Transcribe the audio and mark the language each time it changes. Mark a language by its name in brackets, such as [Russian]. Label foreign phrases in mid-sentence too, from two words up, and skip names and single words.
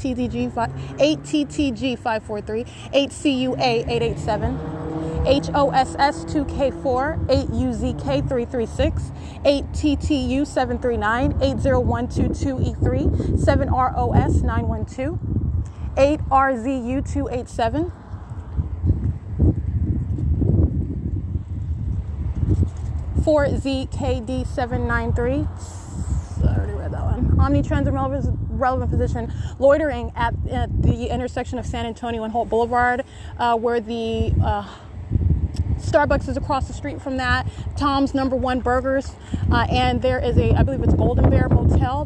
[English] 8TTG543, 8CUA887, HOSS2K4, 8UZK336, 8TTU739, 80122E3, 7ROS912, 8RZU287, 4ZKD793. I already read that one. Omnitrans in relevant position, loitering at the intersection of San Antonio and Holt Boulevard, where the Starbucks is across the street from that, Tom's #1 Burgers, and there is I believe it's Golden Bear Motel.